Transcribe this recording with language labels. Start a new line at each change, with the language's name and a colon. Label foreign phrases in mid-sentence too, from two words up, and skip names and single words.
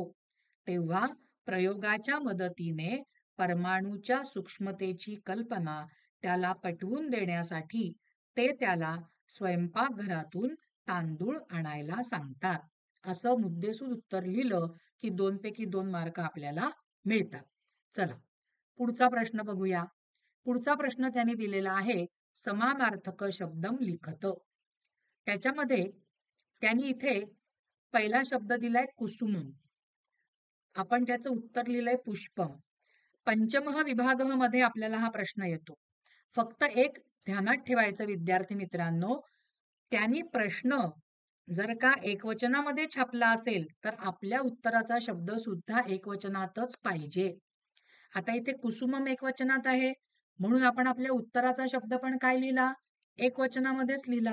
Marathi: तेव्हा प्रयोगाच्या मदतीने परमाणुच्या सूक्ष्मतेची कल्पना त्याला पटवून देण्यासाठी ते त्याला स्वयंपाकघरातून तांदूळ आणायला सांगतात. असं मुद्देसूद उत्तर लिहिलं की 2 पैकी 2 मार्क आपल्याला मिळतात. चला पुढचा प्रश्न बघूया. पुढचा प्रश्न त्यांनी दिलेला आहे
Sanskrit: समानार्थक शब्दम लिखत.
Marathi: त्याच्यामध्ये त्यांनी इथे पहिला शब्द दिलाय कुसुमम. आपण त्याचं उत्तर लिहिलंय पुष्पम.
Sanskrit: पंचमः विभागः
Marathi: मध्ये आपल्याला हा प्रश्न येतो. फक्त एक ध्यानात ठेवायचं विद्यार्थी मित्रांनो, त्यांनी प्रश्न जर का एकवचनामध्ये छापला असेल तर आपल्या उत्तराचा शब्द सुद्धा एकवचनातच पाहिजे. आता इथे कुसुमम एकवचनात आहे, म्हणून आपण आपल्या उत्तराचा शब्द पण काय लिहिला, एकवचनामध्येच लिहिला.